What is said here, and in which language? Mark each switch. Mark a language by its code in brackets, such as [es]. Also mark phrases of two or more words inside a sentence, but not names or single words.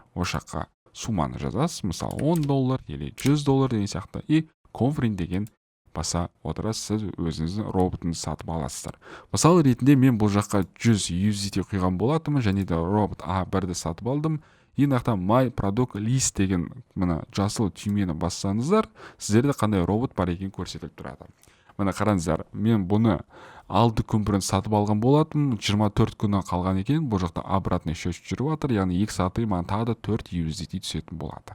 [kk] Осы жаққа сумманы жазасыз, мысалы $10 или $100 деген сияқты, и confirm деген баса отырасыз, сіз өзіңіздің роботыңызды сатып аласыздар. Мысалы ретінде мен бұл жаққа 100 USD құйған болатымын, және де робот A1-ді сатып алдым. Ең [en] my product list [kk] деген мына жасыл түймені бассаңыздар, сіздерде қандай робот бар екенін көрсетіліп тұрады. Мына қараңыздар, мен бұны 6 күн бұрын сатып алған болатым, 24 күні қалған екен, бұл жақта [ru] обратный счет [kk] жүріп жатыр, яғни 2 сағатта маған тағы да 4 USD түсетін болады.